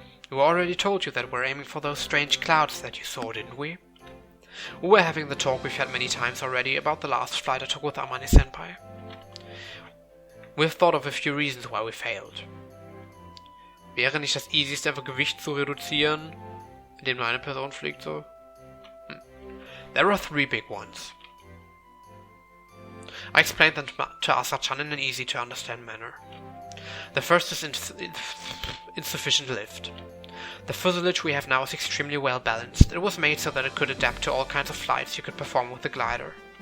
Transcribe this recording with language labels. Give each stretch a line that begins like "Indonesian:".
English: We already told you that we're aiming for those strange clouds that you saw, didn't we? We were having the talk we've had many times already about the last flight I took with Amane-senpai. We've thought of a few reasons why we failed.
German: Wäre nicht das easieste einfach Gewicht zu reduzieren, indem nur eine Person fliegt so?
English: There are 3 big ones. I explained them to Asa-chan in an easy-to-understand manner. The first is insufficient lift. The fuselage we have now is extremely well balanced. It was made so that it could adapt to all kinds of flights you could perform with the glider.